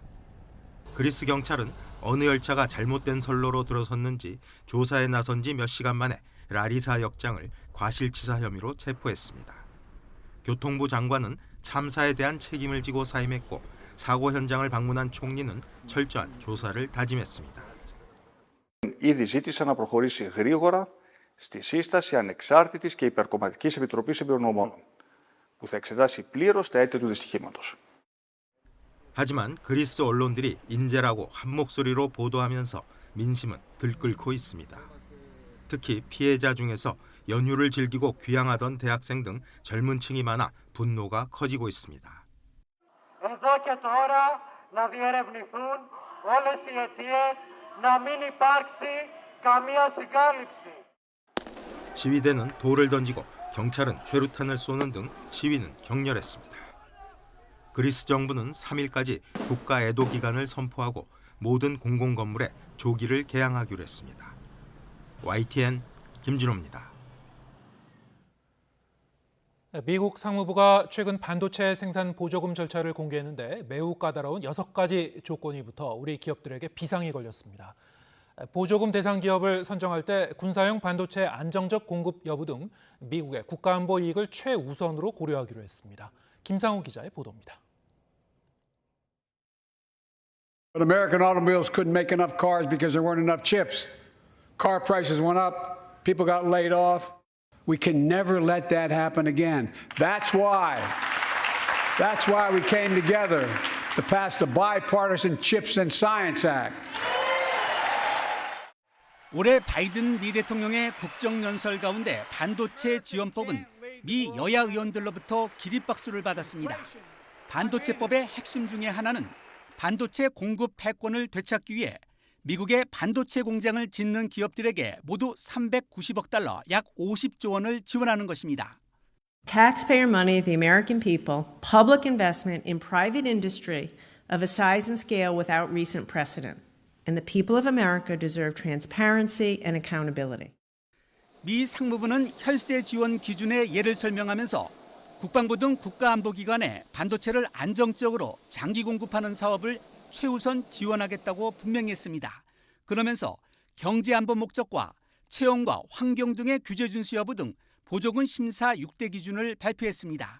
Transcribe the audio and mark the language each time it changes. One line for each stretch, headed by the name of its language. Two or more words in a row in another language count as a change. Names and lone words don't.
Korean: 그리스 경찰은 어느 열차가 잘못된 선로로 들어섰는지 조사에 나선 지 몇 시간 만에 라리사 역장을 과실치사 혐의로 체포했습니다. 교통부 장관은 참사에 대한 책임을 지고 사임했고 사고 현장을 방문한 총리는 철저한 조사를 다짐했습니다.
Greek: Ήδη ζήτησα να προχωρήσει γρήγορα στη σύσταση ανεξάρτητης και υπερκομματικής επιτροπής εμπειρογνωμόνων, που θα εξετάσει πλήρως τα αίτια του δυστυχήματος.
Korean: 하지만 그리스 언론들이 인재라고 한 목소리로 보도하면서 민심은 들끓고 있습니다. 특히 피해자 중에서 연휴를 즐기고 귀향하던 대학생 등 젊은 층이 많아 분노가 커지고 있습니다. Εδώ και τώρα να διερευνηθούν όλες οι αιτίες, να μην υπάρξει καμία συγκάλυψη. 시위대는 돌을 던지고 경찰은 최루탄을 쏘는 등 시위는 격렬했습니다. 그리스 정부는 3일까지 국가 애도 기간을 선포하고 모든 공공건물에 조기를 개항하기로 했습니다. YTN 김준호입니다. 미국 상무부가 최근 반도체 생산 보조금 절차를 공개했는데 매우 까다로운 6가지 조건이 붙어 우리 기업들에게 비상이 걸렸습니다. 보조금 대상 기업을 선정할 때 군사용 반도체 안정적 공급 여부 등 미국의 국가안보 이익을 최우선으로 고려하기로 했습니다. 김상우 기자의 보도입니다.
English: But American automobiles couldn't make enough cars because there weren't enough chips. Car prices went up, people got laid off. We can never let that happen again. That's why we came together to pass the Bipartisan Chips and Science Act.
Korean: 올해 바이든 미 대통령의 국정연설 가운데 반도체 지원법은 미 여야 의원들로부터 기립박수를 받았습니다. 반도체법의 핵심 중에 하나는 반도체 공급 패권을 되찾기 위해 미국의 반도체 공장을 짓는 기업들에게 모두 390억 달러, 약 50조 원을 지원하는 것입니다.
English: Taxpayer money, the American people, public investment in private industry of a size and scale without recent precedent. And the people of America deserve transparency and accountability.
Korean: 미 상무부는 혈세 지원 기준의 예를 설명하면서 국방부 등 국가안보기관에 반도체를 안정적으로 장기 공급하는 사업을 최우선 지원하겠다고 분명히 했습니다. 그러면서 경제안보 목적과 채용과 환경 등의 규제 준수 여부 등 보조금 심사 6대 기준을 발표했습니다.